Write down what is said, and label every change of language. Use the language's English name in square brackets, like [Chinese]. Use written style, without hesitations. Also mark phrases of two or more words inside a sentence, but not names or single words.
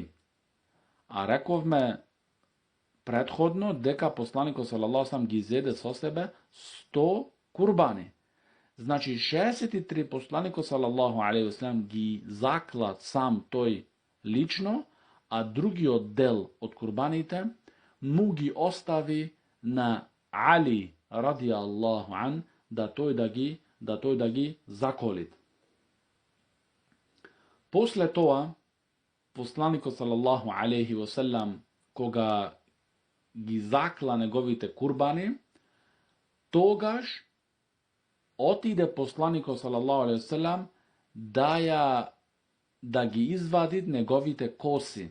[Macedonian] А рековме предходно дека посланикот [Arabic] صلى الله عليه وسلم [Macedonian] ги зеде со себе 100 курбани. Значи 63 посланикот [Arabic] صلى الله عليه وسلم [Macedonian] ги закла сам тој лично, а другиот дел од курбаните му ги остави на Али [Arabic] رضي الله عن [Macedonian] da той да ги заколит. После тоа, посланикот [Arabic] صلى الله عليه وسلم, [Macedonian] кога ги закла неговите курбани, тогаш отиде посланикот [Arabic] صلى الله عليه وسلم [Macedonian] да ги извади неговите коси.